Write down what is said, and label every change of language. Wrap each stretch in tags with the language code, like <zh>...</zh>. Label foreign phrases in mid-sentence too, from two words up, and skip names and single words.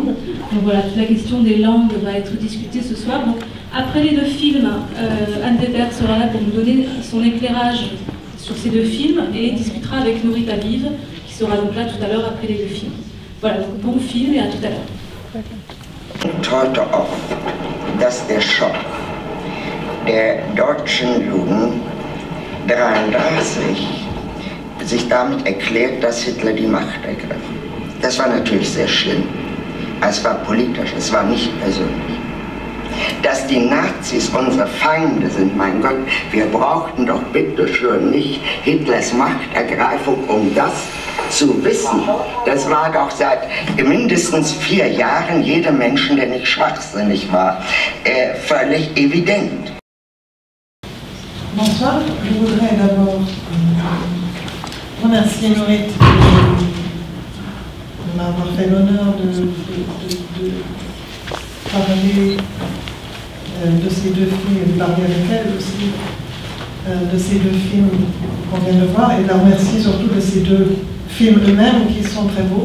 <fr>Donc voilà, toute la question des langues va être discutée ce soir. Donc, après les 2 films, Anne Weber sera là pour nous donner son éclairage sur ces 2 films et discutera avec Nurita Vive, qui sera donc là tout à l'heure après les 2 films. Voilà, donc bon film et à tout à l'heure.</fr> <de>Heute oft, dass der Schock der deutschen Juden 1933 sich damit erklärt, dass Hitler die Macht ergriff. Das war natürlich sehr schlimm. Es war politisch, es war nicht persönlich. Dass die Nazis unsere Feinde sind, mein Gott, wir brauchten doch bitteschön nicht Hitlers Machtergreifung, um das zu wissen. Das war doch seit mindestens 4 Jahren jedem Menschen, der nicht schwachsinnig war, völlig evident.</de> <fr>Bonsoir, je voudrais d'abord remercier Nurita de m'avoir fait l'honneur de parler de ces 2 films et de parler avec elle aussi de ces 2 films qu'on vient de voir, et de la remercier surtout de ces 2 films eux-mêmes qui sont très beaux.</fr>